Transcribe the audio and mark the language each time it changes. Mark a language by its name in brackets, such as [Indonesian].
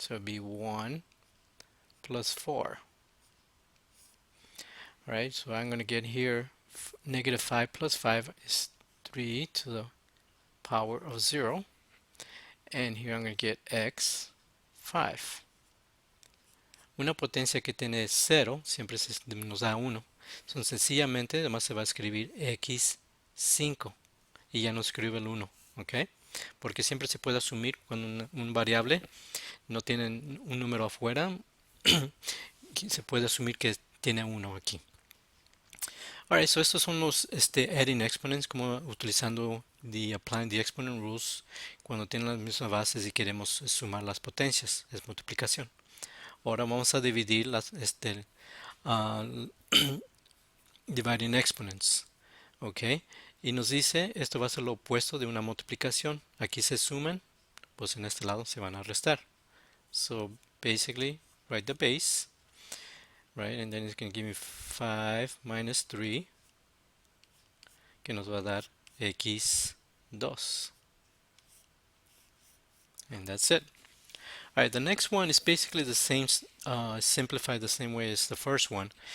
[English] So it'd be 1 plus 4. Right, so I'm gonna get here negative 5 plus 5 is 3 to the power of 0, and here I'm gonna get x 5. [Spanish] Una potencia que tiene 0 siempre nos da 1. Entonces sencillamente además se va a escribir x5 y ya no escribe el 1, ¿ok? Porque siempre se puede asumir cuando un variable no tiene un número afuera, se puede asumir que tiene 1 aquí. Alright, so estos son los [English] adding exponents, [Spanish] como utilizando [English] the applying the exponent rules [Spanish] cuando tienen las mismas bases y queremos sumar las potencias, es multiplicación. Ahora vamos a dividir ah, [English] dividing exponents, [Spanish] ¿ok? Y nos dice, esto va a ser lo opuesto de una multiplicación. Aquí se suman, pues en este lado se van a restar. [English] So basically, write the base, right? And then it's going to give me 5 minus 3, [Spanish] que nos va a dar x2. [English] And that's it. Alright, the next one is basically the same, simplified the same way as the first one.